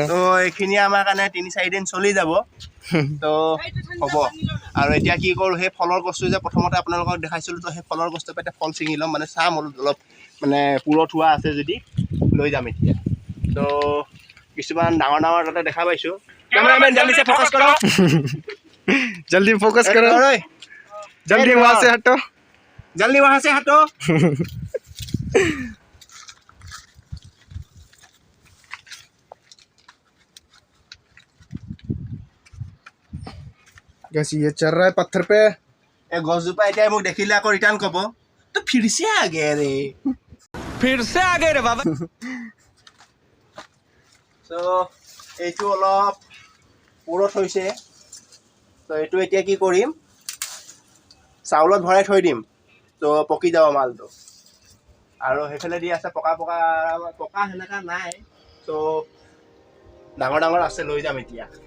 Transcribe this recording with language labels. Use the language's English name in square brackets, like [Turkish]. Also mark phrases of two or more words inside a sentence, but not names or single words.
[Assamese] तो এইখিনি আমাৰ কাৰণে ৩-৪ দিন চলি যাব, তো হ'ব। আৰু এতিয়া কি কৰোঁ, সেই ফলৰ গছটো যে প্ৰথমতে আপোনালোকক দেখাইছিলোঁ, তো সেই ফলৰ গছটো পৰা ফল ছিঙি ল'ম, মানে চাম অলপ মানে পুৰত হোৱা আছে যদি লৈ যাম এতিয়া। তো কিছুমান ডাঙৰ ডাঙৰ তাতে দেখা পাইছোঁ। [Hindi] কেমেৰামেন জল্দি से फोकस करो, जल्दी फोकस करो, जल्दी वहाँ से हटो, जल्दी वहाँ से हटो। गाइस ये चल रहा है पत्थर पे। [Assamese] এই গছজোপা এতিয়া মোক দেখিলে আকৌ ৰিটাৰ্ণ ক'ব, তো [Hindi] फिर से आगे रे, फिर से आगे रे बाबा। [Assamese] তো এইটো অলপ পুৰত হৈছে, তো এইটো এতিয়া কি কৰিম, চাউলত ভৰাই থৈ দিম, তো পকি যাব মালটো। আৰু সেইফালে দি আছে পকা পকা পকা সেনেকা নাই, তো ডাঙৰ ডাঙৰ আছে, লৈ যাম এতিয়া।